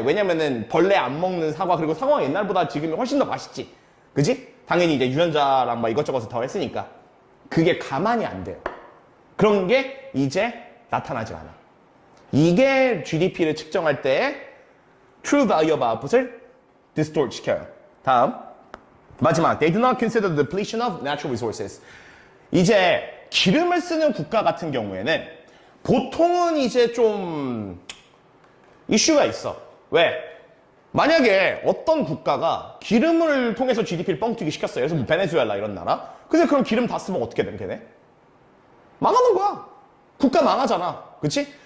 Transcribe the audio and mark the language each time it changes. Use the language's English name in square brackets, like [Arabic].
[Korean] 왜냐면은 벌레 안 먹는 사과, 그리고 사과가 옛날보다 지금이 훨씬 더 맛있지. 그지? 당연히 이제 유전자랑 막 이것저것 더 했으니까. 그게 가만히 안 돼요. 그런 게 이제 나타나지 않아. 이게 GDP를 측정할 때의 [English] true value of output [Korean] 을 distort 시켜요. 다음. 마지막. [English] They do not consider the depletion of natural resources. [Korean] 이제 기름을 쓰는 국가 같은 경우에는 보통은 이제 좀 이슈가 있어. 왜? 만약에 어떤 국가가 기름을 통해서 GDP를 뻥튀기 시켰어요. 그래서 뭐 베네수엘라 이런 나라. 근데 그럼 기름 다 쓰면 어떻게 된 걔네? 망하는 거야. 국가 망하잖아. 그치?